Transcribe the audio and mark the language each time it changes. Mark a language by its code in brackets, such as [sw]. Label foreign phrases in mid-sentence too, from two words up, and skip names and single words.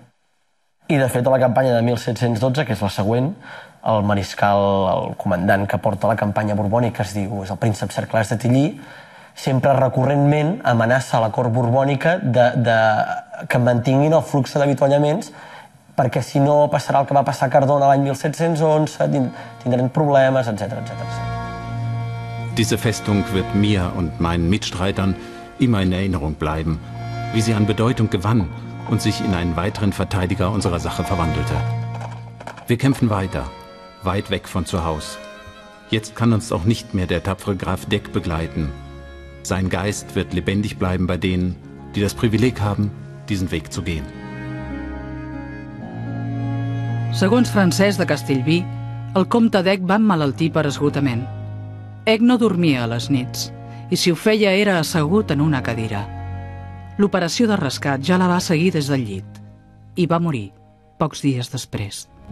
[ca] I, de fet, a la campanya de 1712, que és la següent, el mariscal, el comandant que porta la campanya borbònica, es diu, és el príncep Cerclàs de Tillí, sempre recurrentment amenaça a la cort borbònica que mantinguin el flux d'avituallaments perquè si no passarà el que va passar a Cardona l'any 1711, tindran problemes, etc. [de] Diese Festung wird mir und meinen Mitstreitern immer in Erinnerung bleiben, wie sie an Bedeutung gewann und sich in einen weiteren Verteidiger unserer Sache verwandelte. Wir kämpfen weiter, weit weg von zu Hause. Jetzt kann uns auch nicht mehr der tapfere Graf Deck begleiten. Sein Geist wird lebendig bleiben bei denen, die das Privileg haben, diesen Weg zu gehen. [ca] Segons Francesc de Castellví, el comte d'Eck va emmalaltir per esgotament. Eck no dormia a les nits i si ho feia era assegut en una cadira. L'operació de rescat ja la va seguir des del llit i va morir pocs dies després.